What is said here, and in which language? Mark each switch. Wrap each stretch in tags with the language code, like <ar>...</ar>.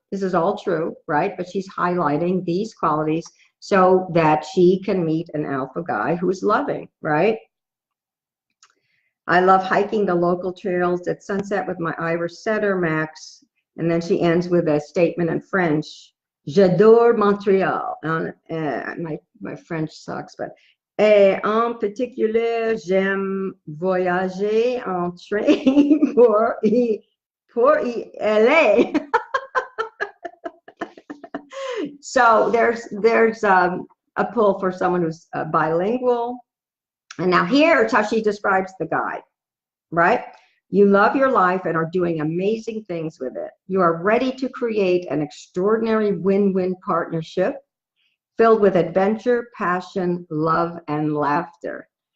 <en>This is all true, right? But she's highlighting these qualities so that she can meet an alpha guy who's loving, right? I love hiking the local trails at sunset with my Irish setter, Max. And then she ends with a statement in French.</en> <fr>J'adore Montréal.</fr> <en>My French sucks, but</en> <fr>en particulier, j'aime voyager en train pour y aller.</fr> <en>So there's a pull for someone who's bilingual. And now here's how she describes the guy, right? You love your life and are doing amazing things with it. You are ready to create an extraordinary win-win partnership filled with adventure, passion, love, and laughter.</en>